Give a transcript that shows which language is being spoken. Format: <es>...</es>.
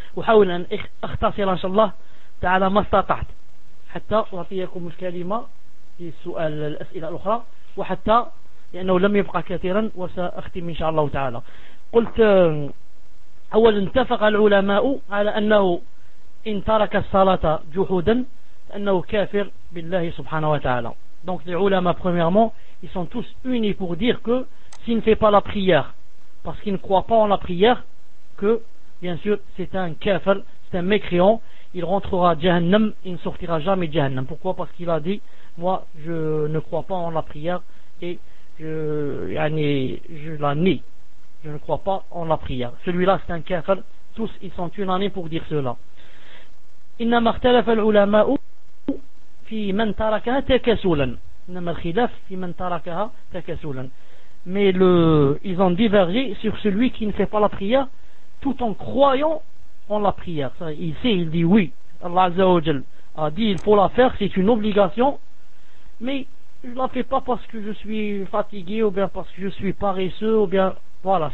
<ar>أحاول أن أختصر إن شاء الله تعالى ما استطعت حتى أعطيكم الكلمة في السؤال الأسئلة الأخرى وحتى لأنه لم يبقى كثيرا وسأختم إن شاء الله تعالى. قلت أول اتفق العلماء على أنه إن ترك الصلاة جحودا أنه كافر بالله سبحانه وتعالى.</ar> <fr>Donc les ulama premièrement ils sont tous unis pour dire que s'il ne fait pas la prière parce qu'il ne croit pas en la prière que bien sûr c'est un kafir, c'est un mécréant, il rentrera jahannam, il ne sortira jamais jahannam. Pourquoi? Parce qu'il a dit moi je ne crois pas en la prière et je la nie, je ne crois pas en la prière. Celui-là c'est un kafir, tous ils sont unanimes pour dire cela.</fr> <ar>إنما اختلف العلماء في من تركها تكسولا. إنما الخلاف في من تركها تكسولا.</ar> <fr>Mais ils ont divergé sur celui qui ne fait pas la prière tout en croyant en la prière. Ça, il sait, il dit oui. Allah Azza wa Jal a dit il faut la faire, c'est une obligation. Mais je la fais pas parce que je suis fatigué ou bien parce que je suis paresseux ou bien voilà.</fr>